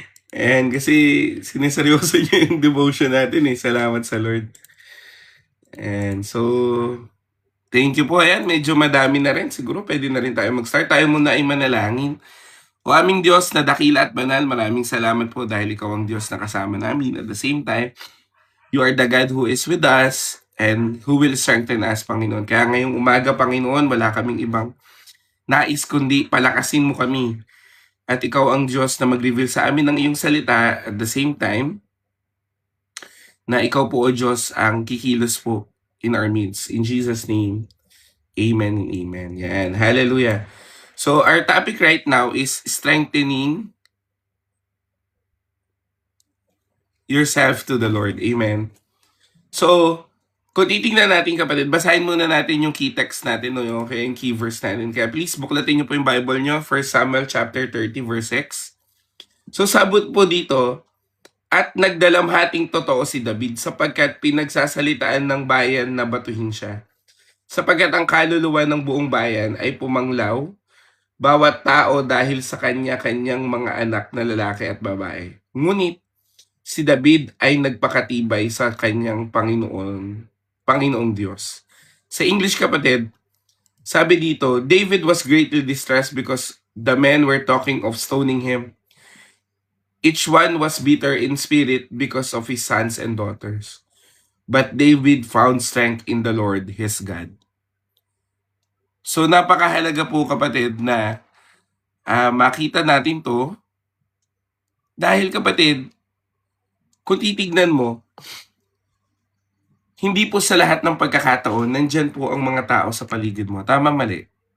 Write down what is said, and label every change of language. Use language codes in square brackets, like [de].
[tl] And kasi siniseryoso niyo yung devotion natin eh. Salamat sa Lord. And so, thank you po. Ayan, medyo madami na rin. Siguro pwede na rin tayo mag-start. Tayo muna ay manalangin. O aming Diyos na dakila at banal, maraming salamat po dahil ikaw ang Diyos na kasama namin. [en] At the same time, you are the God who is with us and who will strengthen us, [tl] Panginoon. Kaya ngayong umaga, Panginoon, wala kaming ibang nais kundi palakasin mo kami. At ikaw ang Diyos na mag-reveal sa amin ng iyong salita [en] at the same time, [tl] na ikaw po o Diyos ang kikilos po [en] in our midst. In Jesus' name, amen and amen. Yan, hallelujah. So our topic right now is strengthening yourself to the Lord. [tl] Amen. So, kung titingnan natin kapatid, basahin muna natin yung key text natin, no? Okay, yung key verse natin. Kaya please, buklatin nyo po yung Bible nyo. 1 Samuel chapter 30, verse 6. So, sabot po dito, at nagdalamhating totoo si David sapagkat pinagsasalitaan ng bayan na batuhin siya. Sapagkat ang kaluluwa ng buong bayan ay pumanglaw, bawat tao dahil sa kanya-kanyang mga anak na lalaki at babae. Ngunit, si David ay nagpakatibay sa kanyang Panginoong Diyos. Sa English kapatid, sabi dito, [en] David was greatly distressed because the men were talking of stoning him. Each one was bitter in spirit because of his sons and daughters. But David found strength in the Lord his God. [tl] So napakahalaga po kapatid na makita natin to dahil kapatid, kung titignan mo, hindi po sa lahat ng pagkakataon, nandyan po ang mga tao sa paligid mo. Tama, mali?